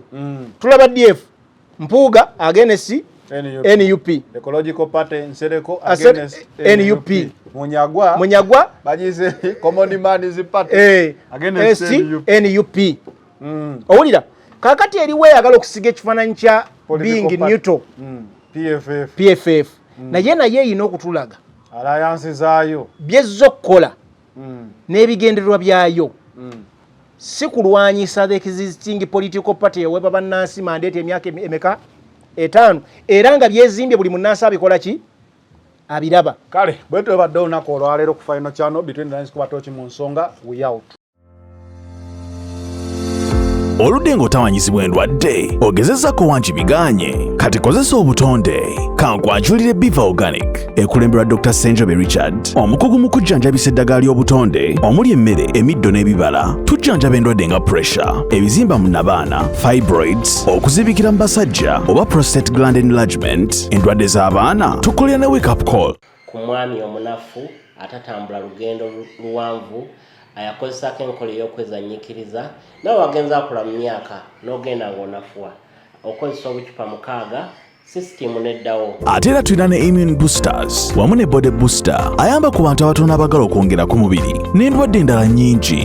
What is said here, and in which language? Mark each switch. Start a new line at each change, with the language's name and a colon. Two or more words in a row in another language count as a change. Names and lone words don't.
Ganda: Tulaba DF Mpuuga against NUP. Ecological Party Nsereko against NUP. Munyagwa bagize Common Man's Party against NUP. Owulira kakati eriwe yagala okusiga ekifaananyi kya
English: being neutral.
Ganda: PFF. Naye yina okutulaga alliance zaayo byezzo okukola n'ebigendererwa byayo si kulwanyisa
English: the existing political party
Ganda: eweba bannansi mandate emyaka emeka 5 era nga byezimbye buli munnansi abikola ki abiraba. Kale bwetwe badde olunaku olwaleero ku Final Channel Between the Lines kuba tochi mu nsonga we out. Oludde ng'otawanyizibwa endwadde ogezezzaako wangi biganye kati kozesa obutonde kankwanjulire Biva Organic ekulemberwa Dr. Senjobe Richard omukugu mu kujjanjabisa eddagala ly'obutonde omuli emmere emiddo n'ebibala tujjanjaba endwadde nga pressure ebizimba mu nabaana fibroids okuzibikira mu basajja oba
English: prostate gland enlargement
Ganda: endwadde z'abaana tukolera ne
English: wake up call
Ganda: ku mwami omunafu atatambula lugendo luwanvu ayakozesako enkola ey'okwezannyikiriza nawe wagenza akula mu myaka n'ogenda ng'onafuwa okozesa obucupa 6 sisitimu neddawo. Ate era tulina ne
English: immune boosters
Ganda: wamu ne
English: body booster
Ganda: ayamba ku bantu abatono abagala okwongera ku mubiri n'endwadde endala nnyingi.